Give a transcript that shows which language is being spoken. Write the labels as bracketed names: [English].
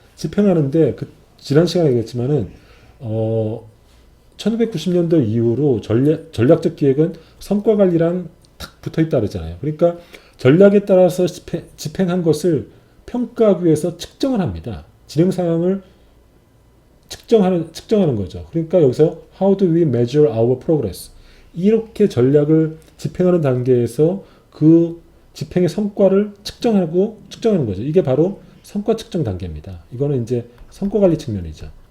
[Korean] 집행하는데 그 지난 시간에 얘기했지만은 1990년도 이후로 전략적 기획은 성과 관리랑 탁 붙어 있다 그러잖아요. 그러니까 전략에 따라서 집행한 것을 평가하기 위해서 측정을 합니다. 진행 상황을 측정하는 거죠. 그러니까 여기서 [English] How do we measure our progress? [Korean] 이렇게 전략을 집행하는 단계에서 그 집행의 성과를 측정하는 거죠. 이게 바로 성과 측정 단계입니다. 이거는 이제 성과 관리 측면이죠.